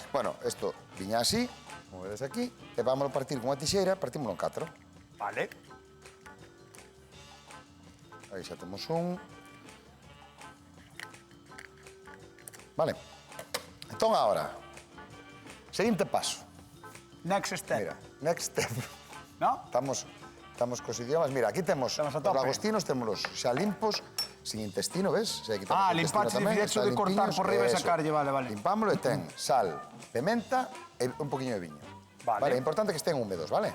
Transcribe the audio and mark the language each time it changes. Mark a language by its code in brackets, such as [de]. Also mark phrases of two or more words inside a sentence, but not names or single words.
[gl] bueno, isto viña así, como vedes aquí, e vámoslo partir con unha tixeira, partímoslo en 4. Vale. Aí xa temos un. Vale. Entón, agora, seguinte paso. [en] Next step. Mira, next step. [gl] ¿No? Estamos cos idiomas. Mira, aquí temos Estamos a os tope. lagostinos, témolos xa limpos, sin intestino, ves? Xa quitamos o intestino limpache, tamén, fixecho está de cortar limpiños, por riba e eso. sacarlle, vale. Limpámoslo e ten sal, pimenta e un poquinho de viño. Vale. É importante que estén húmedos, vale?